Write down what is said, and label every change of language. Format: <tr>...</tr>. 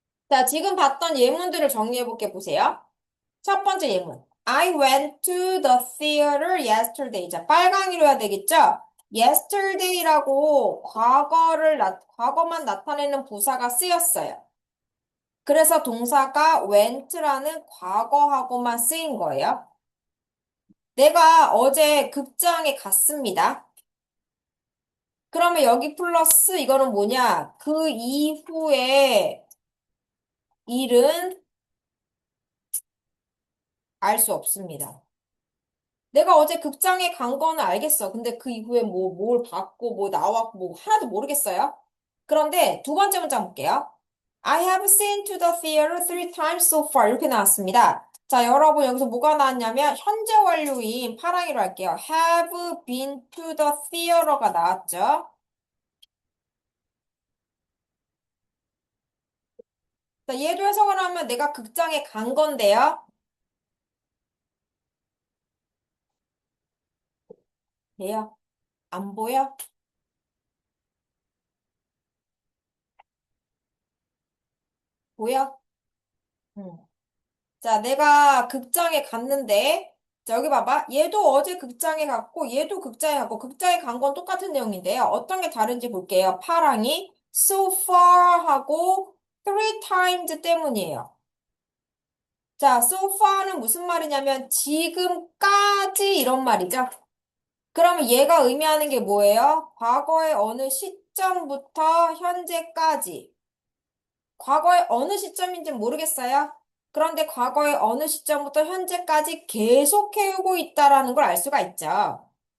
<ko>자, 지금 봤던 예문들을 정리해 볼게 보세요. 첫 번째 예문.</ko> <en>I went to the theater yesterday.</en> <ko>자, 빨강이로 해야 되겠죠? yesterday라고 과거만 나타내는 부사가 쓰였어요. 그래서 동사가 went라는 과거하고만 쓰인 거예요. 내가 어제 극장에 갔습니다. 그러면 여기 플러스 이거는 뭐냐? 그 이후에 일은 알 수 없습니다. 내가 어제 극장에 간 거는 알겠어. 근데 그 이후에 뭘 봤고, 뭐 나왔고, 뭐 하나도 모르겠어요. 그런데 두 번째 문장 볼게요.</ko> <en>I have seen to the theater three times so far.</en> <ko>이렇게 나왔습니다. 자, 여러분 여기서 뭐가 나왔냐면 현재 완료인 파랑이로 할게요.</ko> <en>have been to the theater가</en> <ko>나왔죠. 자, 얘도 해석을 하면 내가 극장에 간 건데요. 돼요? 안 보여? 보여? 응. 자, 내가 극장에 갔는데, 자, 여기 봐봐. 얘도 어제 극장에 갔고, 얘도 극장에 갔고, 극장에 간 건 똑같은 내용인데요. 어떤 게 다른지 볼게요. 파랑이 so far 하고 three times 때문이에요. 자, so far는 무슨 말이냐면 지금까지 이런 말이죠. 그러면 얘가 의미하는 게 뭐예요? 과거의 어느 시점부터 현재까지. 과거의 어느 시점인지 모르겠어요? 그런데 과거의 어느 시점부터 현재까지 계속 해오고 있다라는 걸 알 수가 있죠.</ko>